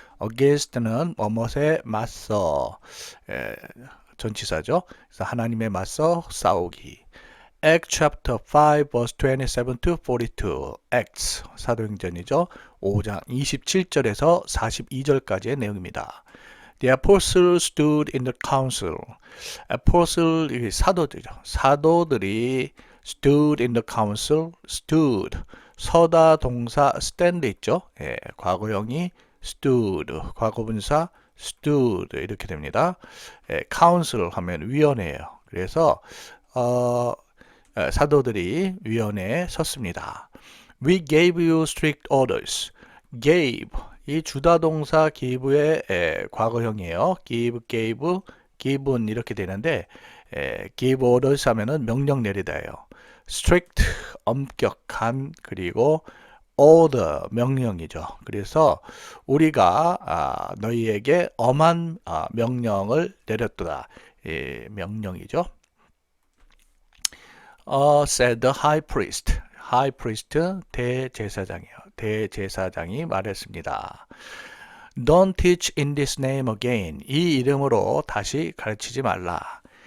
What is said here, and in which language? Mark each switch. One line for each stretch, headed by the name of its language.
Korean: Against는 뭐뭇에 맞서, 전치사죠. 그래서 하나님에 맞서 싸우기.
English: Acts chapter 5 verse 27 to 42.
Korean: Acts, 사도행전이죠. 5장 27절에서 42절까지의 내용입니다.
English: The apostles stood in the council.
Korean: apostle, 사도들이죠. 사도들이
English: stood in the council.
Korean: stood, 서다 동사 stand 있죠. 과거형이 stood, 과거분사 stood 이렇게 됩니다. council 하면 위원회예요. 그래서 사도들이 위원회에 섰습니다.
English: We gave you strict orders.
Korean: gave, 이 주다동사 give의 과거형이에요. gave, given 이렇게 되는데 give orders 하면은 명령 내리다예요. strict, 엄격한, 그리고 order, 명령이죠. 그래서 우리가 너희에게 엄한 명령을 내렸도다. 명령이죠.
English: said the high priest.
Korean: high priest, 대제사장이요. 대제사장이 말했습니다.
English: Don't teach in this name again.
Korean: 이 이름으로 다시 가르치지 말라.